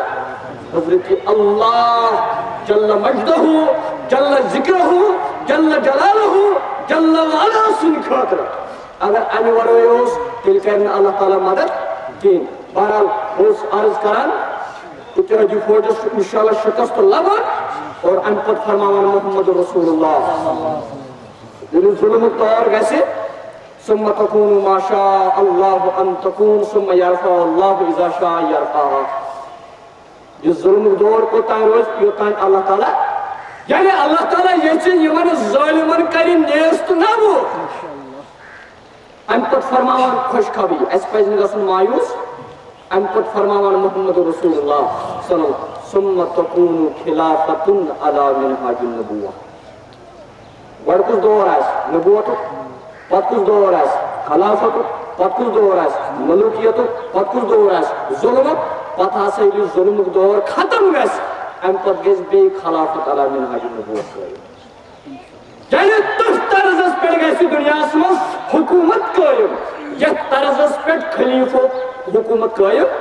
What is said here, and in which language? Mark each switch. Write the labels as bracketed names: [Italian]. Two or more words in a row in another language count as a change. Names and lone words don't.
[Kashmiri] حضرت اللہ [Arabic] جل مجدہ جل ذکرہ جل جلالہ جل وعلا [Kashmiri] سٕنٛدِ خٲطرٕ اگر امہِ ورٲے اوس تیٚلہِ کرِ نہٕ اللہ تعالیٰ مدد کِہیٖنۍ بہرحال اوس عرض کران اتحادی فوجس چھُ انشاءاللہ شکست لبان اور امہِ پتہٕ فرماوان محمد رسول اللہ ییٚلہِ ظُلمُک دور گژھِ [Arabic] ثم تكون ما شاء الله ان تكون ثم يرفع الله اذا شاء يرفعها [Kashmiri] یہ ظلمُک دور کوٚتام روزِ یوٚتام اللہ تعالیٰ یعنی اللہ تعالیٰ یژھِ یِمن ظٲلمن کرِ نیست نابوٗد امہِ پتہٕ فرماوان خوشخبری اَسہِ پزِ نہٕ گژھُن مایوٗس امہِ پتہٕ فرماوان محمد رسول اللہ [Arabic] صلی اللہ ثم تكون خلافة على منهاج النبوة [Kashmiri] گۄڈٕ کُس دور آسہِ نبوتُک پتہٕ کُس دور آسہِ خلافتُک پتہٕ کُس دور آسہِ ملوٗکیتُک پتہٕ کُس دور آسہِ ظُلمُک پتہٕ ہسا ییٚلہِ ظُلمُک دور ختم گژھِ امہِ پتہٕ گژھِ بیٚیہِ خلافت [Arabic] علی منہاج النبوة [Kashmiri] قٲیِم یعنی تٔتھۍ طرزس پٮ۪ٹھ گژھِ دُنیاہس منٛز حکوٗمت قٲیِم یتھ طرزس پٮ۪ٹھ خلیٖفو حکوٗمت قٲیِم